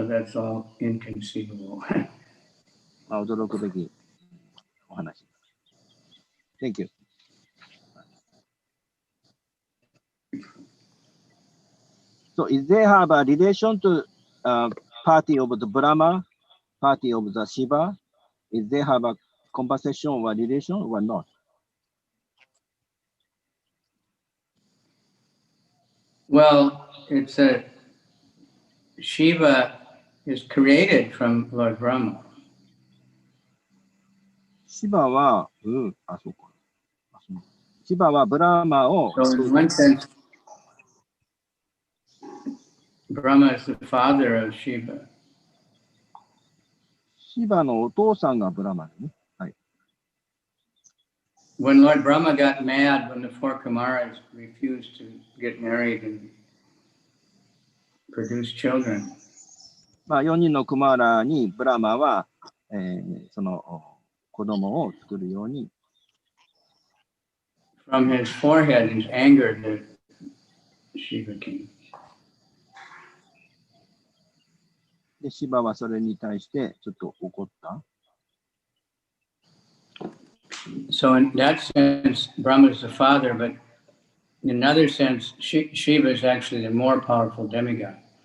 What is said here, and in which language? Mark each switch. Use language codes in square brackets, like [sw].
[en] So that's all inconceivable. [ja] まあ、驚くべきお話。 [en] Thank you. So, is there have a relation to party of the Brahma, party of the Shiva? Is there have a conversation or relation or not? Well, it's Shiva is created from Lord Brahma. [ja] シバは、そうか。シバはブラマを。 [en] So in one sense, Brahma is the father of Shiva. [ja] シバのお父さんがブラマね。はい。 [en] When Lord Brahma got mad when the four Kumaras refused to get married and produce children. [ja] まあ、4人のクマーラにブラマは、その子供を作るように。 [en] From his forehead, he's angered the Shiva king. [ja] で、シバはそれに対してちょっと怒った。 [en] So in that sense, Brahma is the father, but in another sense, Shiva is actually the more powerful demigod.